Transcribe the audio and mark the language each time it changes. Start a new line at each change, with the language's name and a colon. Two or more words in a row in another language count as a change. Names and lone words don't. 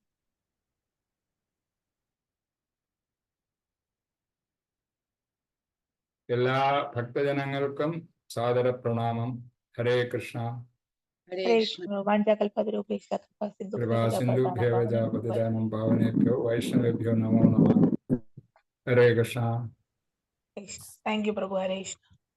Malayalam: എല്ലാ ഭക്തജനങ്ങൾക്കും സാദര പ്രണാമം.
Sanskrit: ഹരേ കൃഷ്ണ. ഹരേ കൃഷ്ണ. വാഞ്ചാകൽപതരൂപേക്ഷ കൃപാസിന്ധുഭ്യോ പതിതാനം പാവനേഭ്യോ വൈഷ്ണവേഭ്യോ നമോ നമഃ. ഹരേ കൃഷ്ണ.
English: thank you പ്രഭു.
Sanskrit: ഹരേ കൃഷ്ണ.